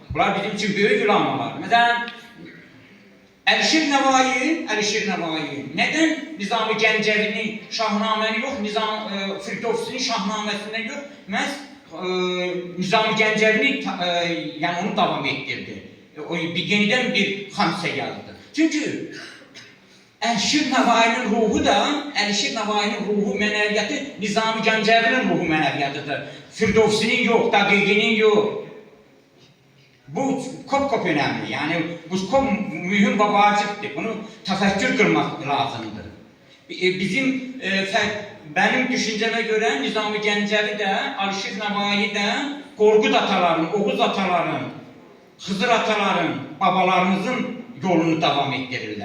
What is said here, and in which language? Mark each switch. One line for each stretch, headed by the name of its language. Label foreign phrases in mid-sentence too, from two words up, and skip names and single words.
Azerbaijani: Bunlar bizim üçün böyük ülamalar. Məsələn, Əlişir Nəvai neden Nizami Gəncəvini Şahnaməni yox, Firdovsini Şahnaməsindən yox, məhz Nizami Gəncəvini yani onu davam ettirdi. O yeniden bir hamse yazdı. Çünkü Əlişir Nəvainin ruhu da, Əlişir Nəvainin ruhu mənəviyyatı Nizami Gəncəvinin ruhu mənəviyyatıdır. Firdovsinin yox, Daqiqinin yox.
Turkish: Bu çok önemli. Yani bu çok mühim ve vaciptir. Bunu tefekkür kılmak lazımdır. Benim düşünceme göre Nizami Gəncəvi de, Əlişir Nəvai de, Qorqud ataların, Oğuz ataların, Xızır ataların, babalarımızın yolunu devam ettirirler.